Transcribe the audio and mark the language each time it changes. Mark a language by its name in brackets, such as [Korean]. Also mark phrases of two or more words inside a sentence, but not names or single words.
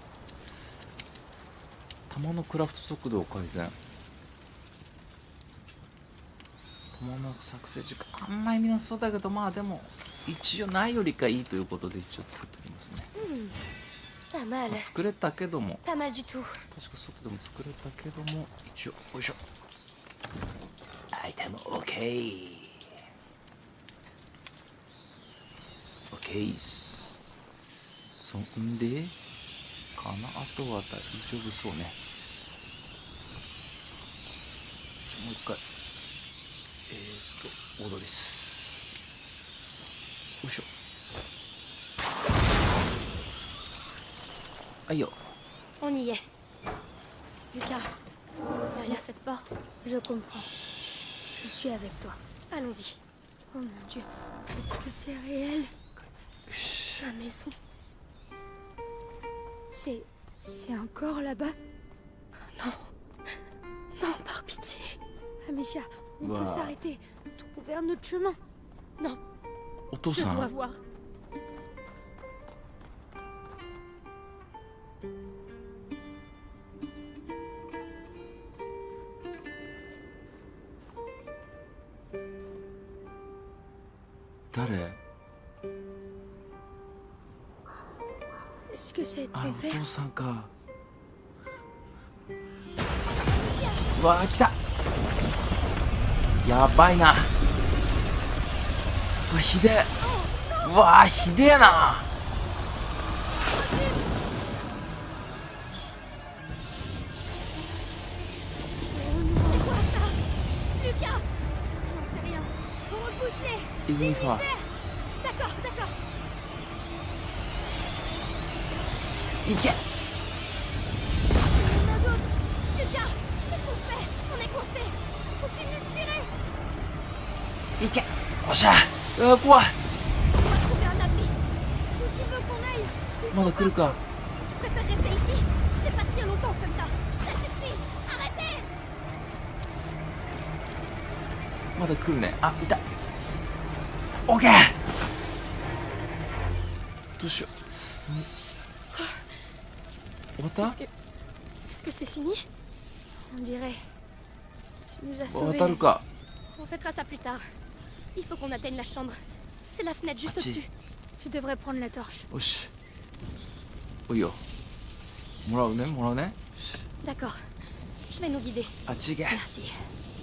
[Japanese] 弾のクラフト速度を改善。弾の作成時間あんまり見なさそうだけど、まあでも一応ないよりかいいということで一応作っておきますね。 [French] Pas mal. [Japanese] まあ作れたけども、 [French] Pas mal du tout. [Japanese] 確か速度も作れたけども、一応よいしょ。アイテム OK。 OK っす。そんでかな、あとは大丈夫そうね。もう一回踊りっす。よいしょ。はいよ。 [French] On y est. Lucas, derrière cette porte. Je comprends. Je suis avec toi. Allons-y. Oh mon Dieu. Est-ce que c'est réel? Ma maison. C'est encore là-bas? Non. Non, par pitié. Amicia, on Bah. peut s'arrêter. Trouver un autre chemin. Non, [Japanese] お父 [French] je [Japanese] さ [French] dois [Japanese] ん、 [French] voir. [Japanese] 誰？ [French] Est-ce que c'est あ、 ton [Japanese] お [French] père? [Japanese] 父さんか。うわー、来た。やばいな。うわ、ひでえ。うわー、ひでえな。 [French] Lucas! Je n'en sais rien. Repousse-les! [Japanese] イグニファー。 [French] D'accord, d'accord. [Japanese] いけ。 [French] On a d'autres. Lucas! Qu'est-ce qu'on fait? On est coincés. Continue de tirer. [Japanese] いけ。おっしゃ。うわ、怖い。 [French] On doit trouver un abri. Où tu veux qu'on aille? [Japanese] まだ来るか。 [French] Je préfère rester ici. Je vais pas tenir longtemps comme ça. Ça suffit. Arrêtez! [Japanese] まだ来るね。あ、いた。オッケー。どうしよう。終わった？ [French] Est-ce que c'est fini? On dirait. Tu nous as sauvés. [Japanese] 渡るか。 [French] On fêtera ça plus tard. Il faut qu'on atteigne la chambre. C'est la fenêtre juste Ah, au-dessus. Tu devrais prendre la torche. [Japanese] よし。おいよ。もらうね、もらうね。 [French] D'accord. Je vais nous guider. [Japanese] あっち行け。 [French] Merci.